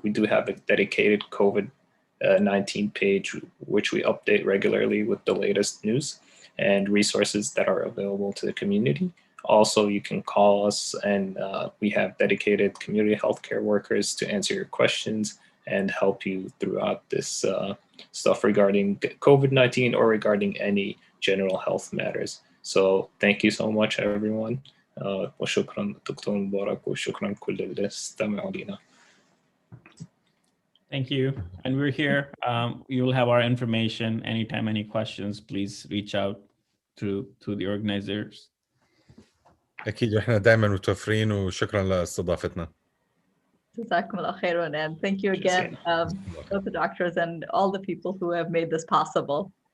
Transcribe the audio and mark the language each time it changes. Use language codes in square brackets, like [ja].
[en] We do have a dedicated COVID-19 page, which we update regularly with the latest news and resources that are available to the community. Also, you can call us, and we have dedicated community healthcare workers to answer your questions and help you throughout this stuff regarding COVID-19 or regarding any general health matters. So thank you so much, everyone. [ar] وشكرا دكتور مبارك وشكرا كل اللي استمعوا لنا. [en] Thank you. And we're here. You'll have our information. Anytime, any questions, please reach out to the organizers. [ar] أكيد، وإحنا دائما متوفرين، وشكرا لاستضافتنا. Jazakumullah khairan, [en] and thank you Yes, again, both the doctors and all the people who have made this possible.